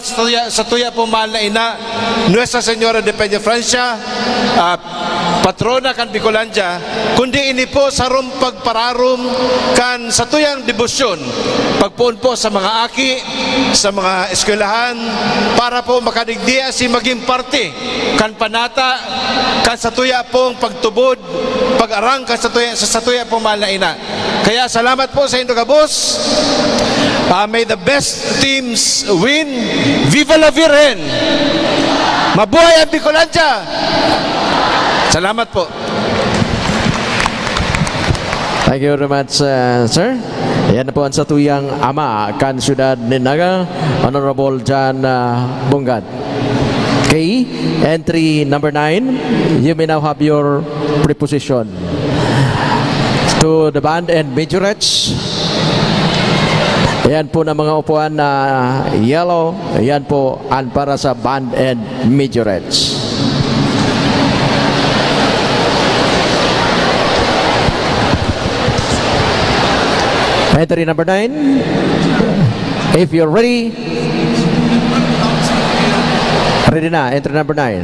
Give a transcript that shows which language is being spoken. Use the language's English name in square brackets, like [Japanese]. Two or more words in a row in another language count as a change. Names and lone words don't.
[Bikol] sa tuya po mahal na ina Nuestra Señora de Peña Francia, patrona kan Bicolandia, kundi ini po sa pagpararum kan sa tuyang debosyon, pagpuon po sa mga aki, sa mga eskwelahan, para po makadigdiya si maging parte kan panata kan sa tuya pong pagtubod, pag-arang kan sa tuya pong mahal na ina. Kaya salamat po sa Indo Gabos. [English] May the best teams win. [Spanish] Viva la Virgen! [Filipino] Mabuhay ang Bicolandia! [Bikol] Salamat po. [English] Thank you very much, sir. [Bikol] Yan po ang satuyang ama kan Syudad ni Naga, Honorable John Bungat. [English] Okay, entry number 9. You may now have your preposition. To the band and majorettes. [Filipino] Yan po na mga upuan na yellow. Yan po ang para sa [English] band and majorettes. Entry number 9. If you're ready. Ready na, entry number 9.